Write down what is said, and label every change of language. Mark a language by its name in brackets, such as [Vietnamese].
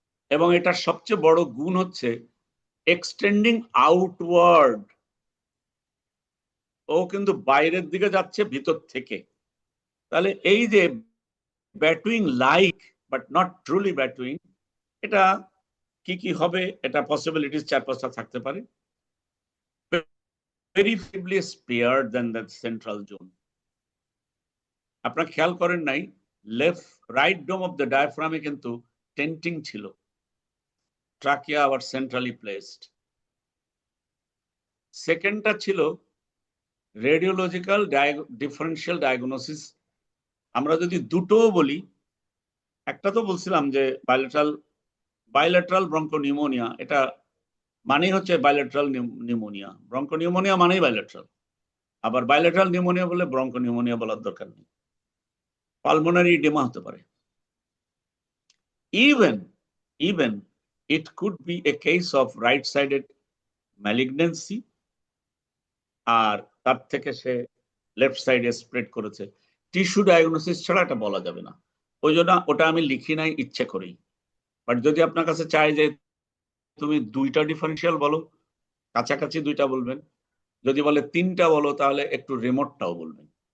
[Bangla] এবং এটার সবচেয়ে বড় গুণ হচ্ছে এক্সটেন্ডিং আউটওয়ার্ড। ও কিন্তু বাইরের দিকে যাচ্ছে ভিতর থেকে। তাহলে এই যে [English] between like but not truly between, [Bangla] এটা কি কি হবে, এটা পসিবিলিটিস 4-5টা থাকতে পারে। [English] very feebly spared than that central zone. [Bangla] আপনারা খেয়াল করেন নাই, রাইট ডোম অফ দ্য ডায়াফ্রামে কিন্তু টেন্টিং ছিল, ট্রাকিয়া আবার সেন্ট্রালি প্লেসড। সেকেন্ডটা ছিল রেডিওলজিক্যাল ডিফারেন্সিয়াল ডায়াগনোসিস। আমরা যদি দুটো বলি, একটা তো বলছিলাম যে বাইলেটারাল ব্রঙ্কোনিউমোনিয়া, এটা মানেই হচ্ছে বাইলেটারাল নিউমোনিয়া, ব্রঙ্কোনিউমোনিয়া মানেই বাইলেটারাল। আবার বাইলেটারাল নিউমোনিয়া বলে ব্রঙ্কোনিউমোনিয়া বলার দরকার নেই, পালমোনারি এডিমা হতে পারে। [English] even it could be a case of right sided malignancy, [Bangla] আর তার থেকে সে লেফট সাইডে স্প্রেড করেছে। টিস্যু ডায়াগনোসিস ছাড়া এটা বলা যাবে না, ওই জন্য ওটা আমি লিখি নাই ইচ্ছে করেই। বাট যদি আপনার কাছে চাই যে তুমি দুইটা ডিফারেন্সিয়াল বলো, কাছাকাছি দুইটা বলবেন, যদি বলে তিনটা বলো তাহলে একটু রিমোটটাও বলবেন।